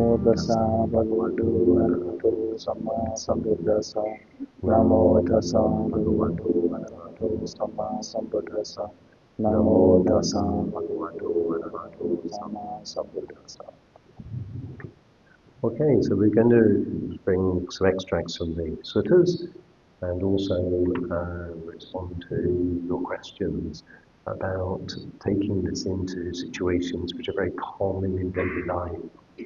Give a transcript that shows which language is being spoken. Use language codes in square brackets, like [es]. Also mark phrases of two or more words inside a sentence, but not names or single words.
[pi] tassa bhagavato arahato samma sambuddhassa. Namo tassa bhagavato arahato samma sambuddhassa. Namo tassa bhagavato arahato samma sambuddhassa. [en] Okay, so we're going to bring some extracts from the suttas and also respond to your questions about taking this into situations which are very common in daily life.